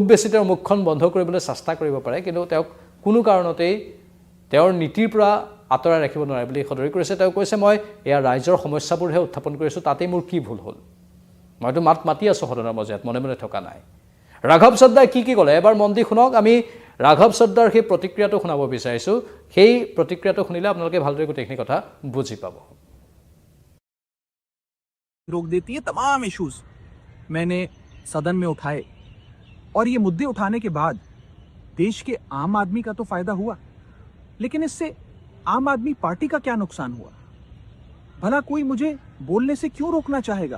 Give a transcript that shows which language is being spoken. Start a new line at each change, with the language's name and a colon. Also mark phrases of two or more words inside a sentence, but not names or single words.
Assamese: বেছি তেওঁৰ মুখখন বন্ধ কৰিবলৈ চেষ্টা কৰিব পাৰে কিন্তু তেওঁক কোনো কাৰণতেই তেওঁৰ নীতিৰ পৰা আঁতৰাই ৰাখিব নোৱাৰে বুলি সদৰি কৰিছে তেওঁ কৈছে মই এয়া ৰাইজৰ সমস্যাবোৰহে উত্থাপন কৰিছোঁ তাতেই মোৰ কি ভুল হ'ল মইতো মাত মাতি আছোঁ সদনৰ মজিয়াত মনে মনে থকা নাই ৰাঘৱ চাদ্দাই কি ক'লে এবাৰ মন দি শুনক আমি ৰাঘৱ চাদ্দাৰ সেই প্ৰতিক্ৰিয়াটো শুনাব বিচাৰিছোঁ সেই প্ৰতিক্ৰিয়াটো শুনিলে আপোনালোকে ভালদৰে গোটেইখিনি কথা বুজি পাব
Hindi: रोक देती है तमाम इश्यूज मैंने सदन में उठाए और ये मुद्दे उठाने के बाद देश के आम आदमी का तो फायदा हुआ लेकिन इससे आम आदमी पार्टी का क्या नुकसान हुआ भला कोई मुझे बोलने से क्यों रोकना चाहेगा?